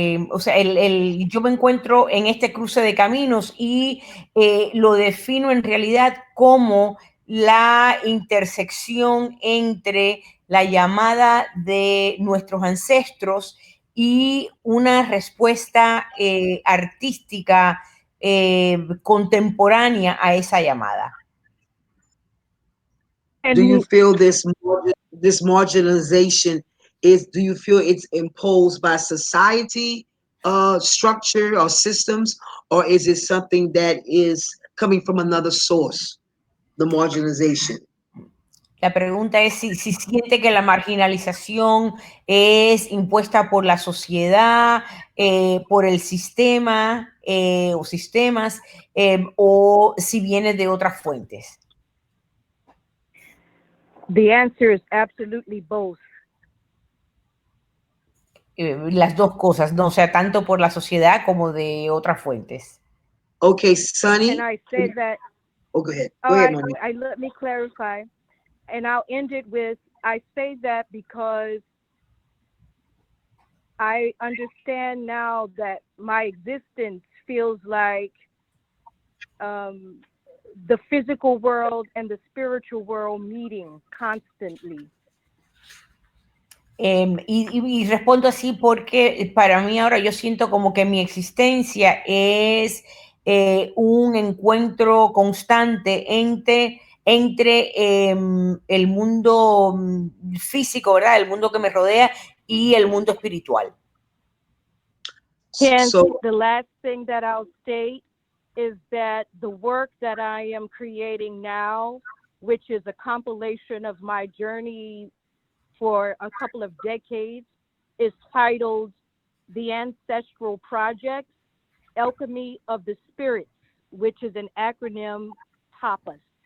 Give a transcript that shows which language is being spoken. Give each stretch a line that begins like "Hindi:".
Spanish: O sea, yo me encuentro en este cruce de caminos y lo defino en realidad como la intersección entre la llamada de nuestros ancestros y una respuesta artística contemporánea a esa llamada.
English: Do you feel this marginalization do you feel it's imposed by society, structure or systems, or is it something that is coming from another source, the marginalization?
Spanish: La pregunta es si siente que la marginalización es impuesta por la sociedad, por el sistema o sistemas, o si viene de otras fuentes.
English: The answer is absolutely both.
Spanish: Las dos cosas, ¿no? O sea, tanto por la sociedad como de otras fuentes.
English: Okay, Sunny. Can I say that? Oh, go ahead. Go ahead, Monique. Let me clarify. And I'll end it with, I say that because I understand now that my existence feels like the physical world and the spiritual world meeting constantly.
Spanish: Y respondo así porque para mí ahora yo siento como que mi existencia es un encuentro constante entre el mundo físico, ¿verdad? El mundo que me rodea y el mundo espiritual.
English: Hence, the last thing that I'll state is that the work that I am creating now, which is a compilation of my journey for a couple of decades, is titled The Ancestral Project, Alchemy of the Spirits, which is an acronym TAPAS.